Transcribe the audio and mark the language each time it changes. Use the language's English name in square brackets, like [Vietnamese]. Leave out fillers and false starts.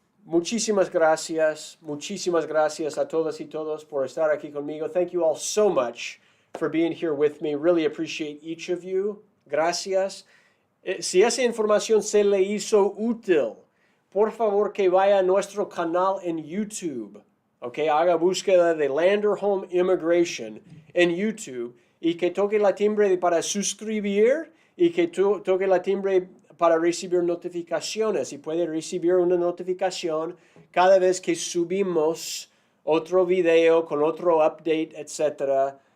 [Spanish] Muchísimas gracias a todas y todos por estar aquí conmigo. [English] Thank you all so much for being here with me. Really appreciate each of you. [Spanish] Gracias. Si esa información se le hizo útil, por favor que vaya a nuestro canal en YouTube. Okay, haga búsqueda de Lander Home Immigration en YouTube y que toque la timbre para suscribir y que toque la timbre para recibir notificaciones, y puede recibir una notificación cada vez que subimos otro video con otro update, etc.